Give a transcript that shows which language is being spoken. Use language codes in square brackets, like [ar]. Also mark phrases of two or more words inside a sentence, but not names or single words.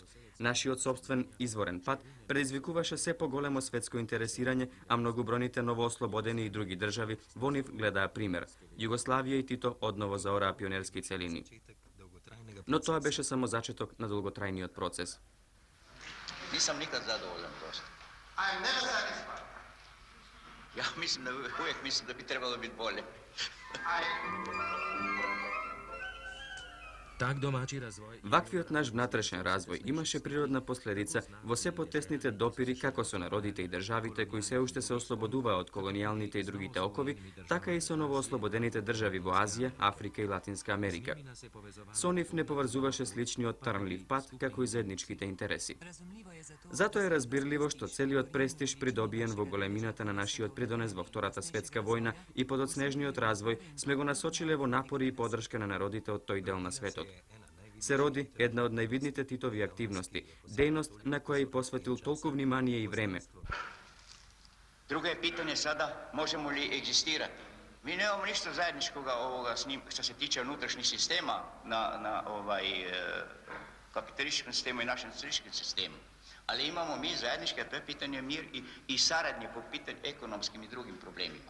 [mk] Нашиот сопствен изворен пат предизвикуваше се поголемо светско интересирање, а многобројните новоослободени и други држави во нив гледаа пример. Југославија и Тито одново заораа пионерски целини. Но тоа беше само зачеток на долготрајниот процес. [sr] Nisam nikad zadovoljan prosto. [en] I am never satisfied. [sr] Ja uvijek mislim da bi trebalo biti bolje. [mk] Ваквиот наш внатрешен развој имаше природна последица во се потесните допири како со народите и државите кои се уште се ослободуваа од колонијалните и другите окови, така и со новоослободените држави во Азија, Африка и Латинска Америка. Со нив не поврзуваше сличниот трнлив пат како и заедничките интереси. Затоа е разбирливо што целиот престиж придобиен во големината на нашиот придонес во Втората светска војна и подоцнежниот развој сме го насочиле во напори и подршка на народите од тој дел на светот. Се роди една од највидните Титови активности, дејност на која и посветил толку внимание и време. [sr] Drugo je pitanje sada, možemo li egzistirati. Mi nemamo ništa zajedničkoga ovoga s njim što se tiče unutrašnjih sistema na kapitalističkom sistemu i našem socijalističkom sistemu. Ali imamo mi zajednički, a to je pitanje mir i saradnje po pitanju ekonomskim i drugim problemima.